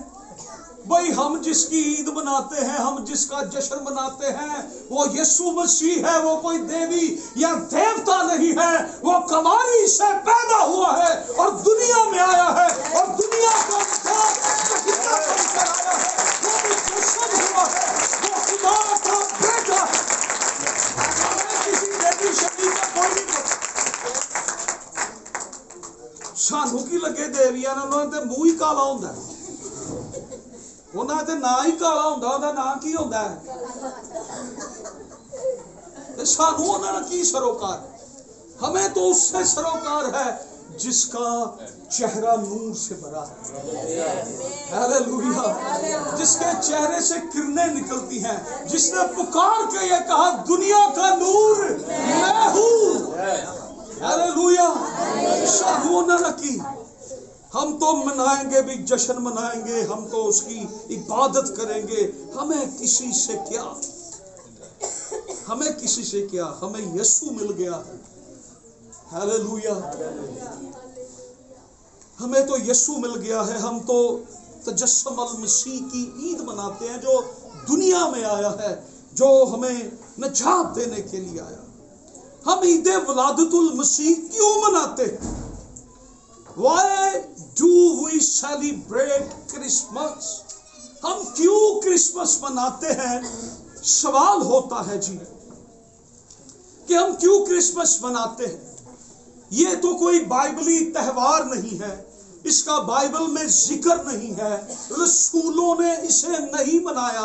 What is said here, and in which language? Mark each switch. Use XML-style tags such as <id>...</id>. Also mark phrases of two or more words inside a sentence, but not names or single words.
<ur>بھائی ہم جس کی عید مناتے ہیں، ہم جس کا جشن مناتے ہیں، وہ یسوع مسیح ہے، وہ کوئی دیوی یا دیوتا نہیں ہے، وہ کماری سے پیدا ہوا ہے اور دنیا میں آیا ہے، اور دنیا کو</ur> <pa>سانو کی لگے دیویاں انہوں نے منہ ہی کالا ہوندا ہے، انہاں تے نا ہی کالا ہوندا، انہاں دا نا کی ہوندا ہے؟ سانو انہاں نے کی سروکار؟</pa> <ur>ہمیں تو اس سے سروکار ہے جس کا چہرہ نور سے بھرا ہے، ہاللیلویا، جس کے چہرے سے کرنیں نکلتی ہیں، جس نے پکار کے یہ کہا دنیا کا نور میں ہوں، ہاللیلویا۔</ur> <pa>سانو انہاں نے کی،</pa> <ur>ہم تو منائیں گے بھی، جشن منائیں گے، ہم تو اس کی عبادت کریں گے، ہمیں کسی سے کیا، ہمیں کسی سے کیا، ہمیں یسوع مل گیا ہے، ہاللیلویا، ہمیں تو یسوع مل گیا ہے۔ ہم تو تجسم المسیح کی عید مناتے ہیں جو دنیا میں آیا ہے، جو ہمیں نجات دینے کے لیے آیا۔ ہم عید ولادت المسیح کیوں مناتے ہیں؟</ur> <en>Why do we celebrate Christmas؟</en> <ur>ہم کیوں کرسمس مناتے ہیں؟ سوال ہوتا ہے جی کہ ہم کیوں کرسمس مناتے ہیں؟ یہ تو کوئی بائبلی تہوار نہیں ہے، اس کا بائبل میں ذکر نہیں ہے، رسولوں نے اسے نہیں منایا۔</ur>